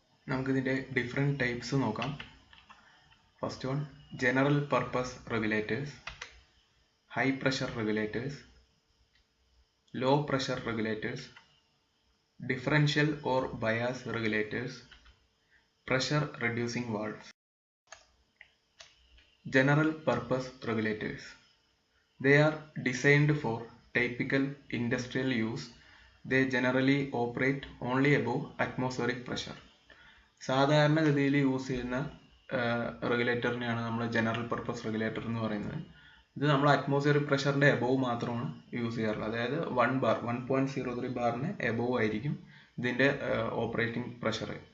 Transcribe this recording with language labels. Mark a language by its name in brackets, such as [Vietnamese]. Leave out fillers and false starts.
[Malayalam] നമുക്കിതിൻ്റെ different types നോക്കാം. First one, general purpose regulators, high pressure regulators, low pressure regulators, [English] differential or bias regulators, pressure reducing valves. General purpose regulators. They are designed for typical industrial use. They generally operate only above atmospheric pressure. [Malayalam] സാധാരണഗതിയിൽ use ചെയ്യുന്ന റെഗുലേറ്ററിനെയാണ് നമ്മൾ general purpose regulator എന്ന് പറയുന്നത്. ഇത് നമ്മൾ atmospheric പ്രഷറിൻ്റെ above മാത്രമാണ് use ചെയ്യാറുള്ളത്. അതായത് 1 ബാർ 1.03 ബാറിന് എബോവ് ആയിരിക്കും ഇതിൻ്റെ ഓപ്പറേറ്റിംഗ് പ്രഷർ.